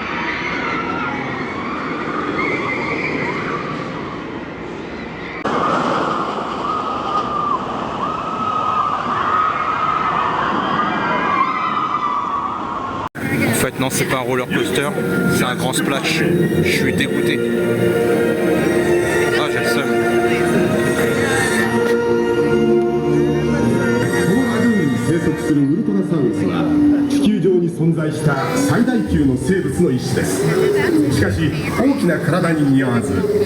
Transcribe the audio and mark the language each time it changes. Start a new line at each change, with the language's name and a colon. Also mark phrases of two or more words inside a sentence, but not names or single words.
French: En fait non, c'est pas un roller coaster, c'est un grand splash. Je suis dégoûté. Ah, j'ai le seum.
Japanese: 生息するウルトラサウルスは地球上に存在した最大級の生物の一種です。しかし大きな体に似合わず、